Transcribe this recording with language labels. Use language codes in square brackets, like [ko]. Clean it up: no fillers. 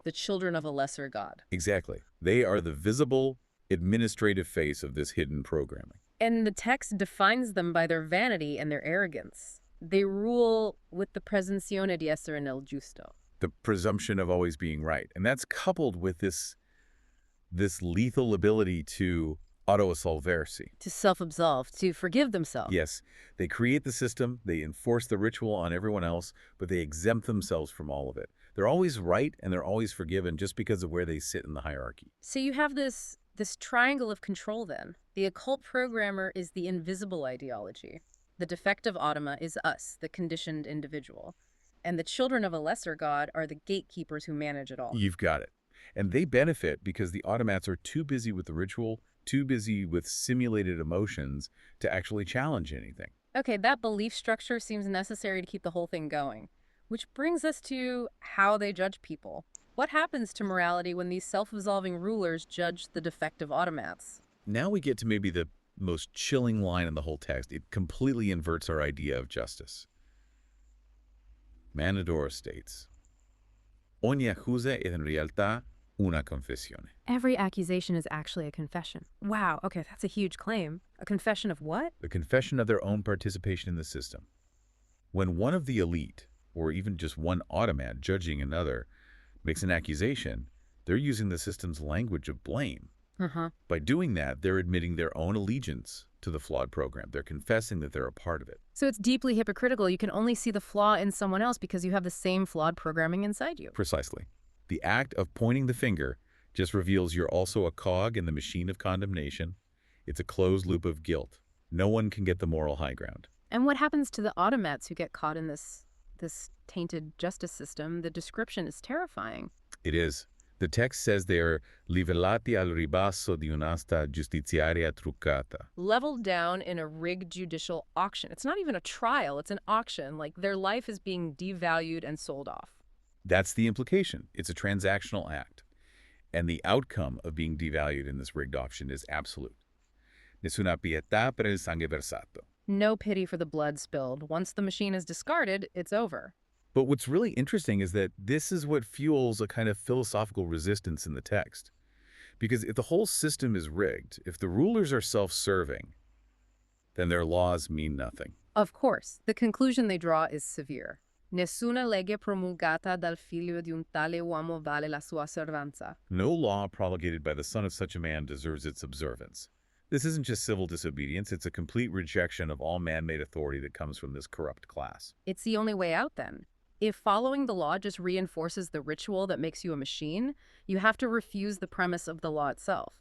[en] The children of a lesser god. Exactly. They are the visible, administrative face of this hidden programming. And the text defines them by their vanity and their arrogance. They rule with the [it] presunzione di essere nel giusto. [en] The presumption of always being right. And that's coupled with this lethal ability to auto-assolversi. To self-absolve, to forgive themselves. Yes, they create the system, they enforce the ritual on everyone else, but they exempt themselves from all of it. They're always right and they're always forgiven just because of where they sit in the hierarchy. So you have this triangle of control then. The occult programmer is the invisible ideology. The defective automa is us, the conditioned individual. And the children of a lesser god are the gatekeepers who manage it all. You've got it. And they benefit because the automats are too busy with the ritual, too busy with simulated emotions to actually challenge anything. Okay, that belief structure seems necessary to keep the whole thing going. Which brings us to how they judge people. What happens to morality when these self-absolving rulers judge the defective automats? Now we get to maybe the most chilling line in the whole text. It completely inverts our idea of justice. Mannadoro states, [it] Ogni accusa è in realtà una confessione. [en] Every accusation is actually a confession. Wow, okay, that's a huge claim. A confession of what? The confession of their own participation in the system. When one of the elite, or even just one automat judging another, makes an accusation, they're using the system's language of blame. By doing that, they're admitting their own allegiance to the flawed program. They're confessing that they're a part of it. So it's deeply hypocritical. You can only see the flaw in someone else because you have the same flawed programming inside you. Precisely. The act of pointing the finger just reveals you're also a cog in the machine of condemnation. It's a closed loop of guilt. No one can get the moral high ground. And what happens to the automats who get caught in this tainted justice system? The description is terrifying. It is. The text says they are [it] livellati al ribasso di un'asta giustiziaria truccata. [en] Leveled down in a rigged judicial auction. It's not even a trial, it's an auction. Like their life is being devalued and sold off. That's the implication. It's a transactional act. And the outcome of being devalued in this rigged auction is absolute. [it] Nessuna pietà per il sangue versato. [en] No pity for the blood spilled. Once the machine is discarded, it's over. But what's really interesting is that this is what fuels a kind of philosophical resistance in the text. Because if the whole system is rigged, if the rulers are self-serving, then their laws mean nothing. Of course, the conclusion they draw is severe. [it] Nessuna legge promulgata dal figlio di un tale uomo vale la sua osservanza. [en] No law promulgated by the son of such a man deserves its observance. This isn't just civil disobedience, it's a complete rejection of all man-made authority that comes from this corrupt class. It's the only way out then. If following the law just reinforces the ritual that makes you a machine, you have to refuse the premise of the law itself.